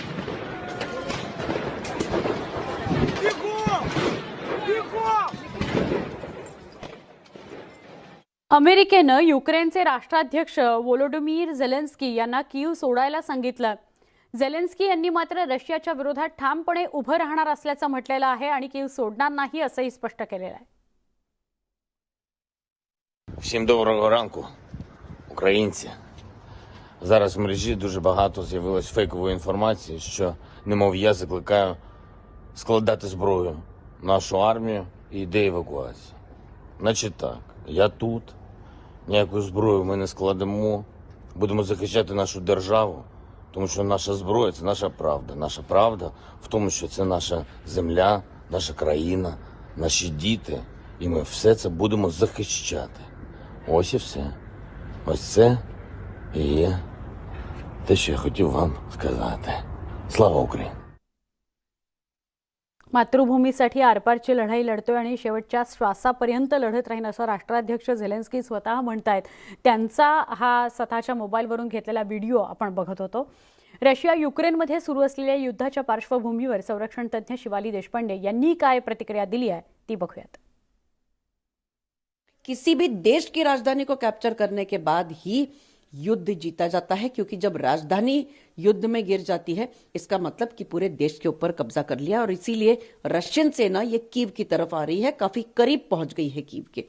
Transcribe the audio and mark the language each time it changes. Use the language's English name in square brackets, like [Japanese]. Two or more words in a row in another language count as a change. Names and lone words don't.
[Marathi] अमेरिकेनं युक्रेनचे राष्ट्राध्यक्ष व्होलोडिमीर झेलेन्स्की यांना कीव सोडायला सांगितलं. झेलेन्स्की यांनी मात्र रशियाच्या विरोधात ठामपणे उभं राहणार असल्याचं म्हटलेलं आहे आणि कीव सोडणार नाही असंही स्पष्ट केलेलं आहे. [Ukrainian] Всім доброго ранку, українці. Зараз в мережі дуже багато з'явилось фейкової інформації, що, немов я закликаю складати зброю нашу армію і йде евакуація. Значить так, я тут, ніяку зброю ми не складемо, будемо захищати нашу державу, тому що наша зброя – це наша правда. Наша правда в тому, що це наша земля, наша країна, наші діти, і ми все це будемо захищати. Ось і все. Ось це і є те, що я хотів вам сказати. Слава Україні! [Marathi] मातृभूमीसाठी आरपारची लढाई लढतोय आणि शेवटच्या श्वासापर्यंत लढत राहीन असं राष्ट्राध्यक्ष झेलेन्स्की स्वतः म्हणतायत. त्यांचा हा स्वतःच्या मोबाईलवरून घेतलेला व्हिडिओ आपण बघत होतो. रशिया युक्रेनमध्ये सुरू असलेल्या युद्धाच्या पार्श्वभूमीवर संरक्षण तज्ज्ञ शिवाली देशपांडे यांनी काय प्रतिक्रिया दिली आहे ती बघूयात. [Hindi] किसी भी देश की राजधानी को कैप्चर करने के बाद ही युद्ध जीता जाता है, क्योंकि जब राजधानी युद्ध में गिर जाती है इसका मतलब कि पूरे देश के ऊपर कब्जा कर लिया, और इसीलिए रशियन सेना ये कीव की तरफ आ रही है, काफी करीब पहुंच गई है कीव के.